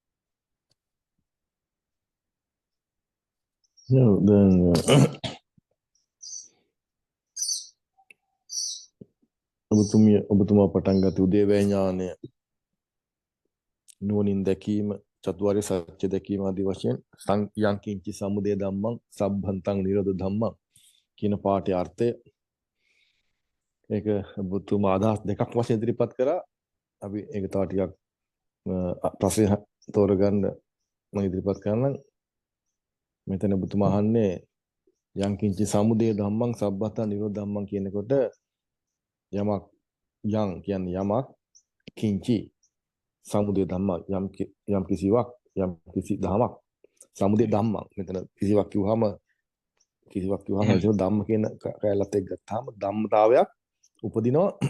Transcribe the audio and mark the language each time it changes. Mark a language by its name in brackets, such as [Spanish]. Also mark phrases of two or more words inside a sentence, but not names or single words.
[Sinhala] දැන් ඔබතුමා පටන් ගත්ත උදේවැය ඥානය නුවණින් දැකීම චතුරාර්ය සත්‍ය දැකීම ආදී වශයෙන් [Pali] යං කිංචි සමුදය ධම්මං සම්භන්තං නිරෝධ ධම්මං [Sinhala] කියන පාඨයේ අර්ථය ඒක ඔබතුමා අදහස් දෙකක් වශයෙන් ඉදිරිපත් කරා. අපි ඒක තව ටිකක් ප්‍රශ්න තෝරගන්න මම ඉදිරිපත් කරන්නම්. මෙතන ඔබතුමා අහන්නේ [Pali] යං කිංචි සමුදය ධම්මං සම්භන්තං නිරෝධ ධම්මං [Sinhala] කියනකොට යමක් යං කියන්නේ යමක් [Pali] කිංචි සමුදය ධම්මං [Sinhala] යම් කිසිවක් යම් කිසි ධමයක් [Pali] සමුදය ධම්මං [Sinhala] මෙතන කිසිවක් කිව්වම ඒක ධම්ම කියන කැලලත් එක්ක ගත්තාම ධම්මතාවයක් උපදිනවා.